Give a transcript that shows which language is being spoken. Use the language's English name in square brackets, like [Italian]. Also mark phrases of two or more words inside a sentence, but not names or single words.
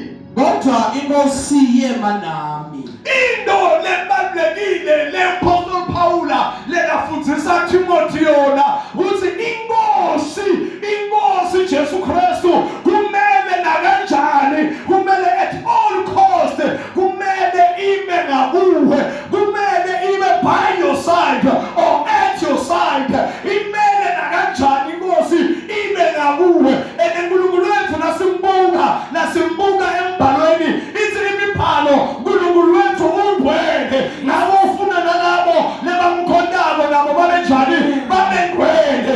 [Swati] Kodwa inkosi yema nami. Into lebalulekile le-Apostle Paula lekafundzisa Timothy yona ukuthi inkosi Jesu Kristu kumele nakanjani, kumele [English] at all cost [Swati] kumele ibe ngakuwe, kumele ibe [English] by your side or at your side, [Swati] imele nakanjani inkosi ibe ngakuwe. Unkulunkulu wethu nasimbuka embhalweni ithi imibhalo uNkulunkulu wethu ungcwele, nabo ufuna nalabo lebamkhondako nabo babe njani, babe ngcwele.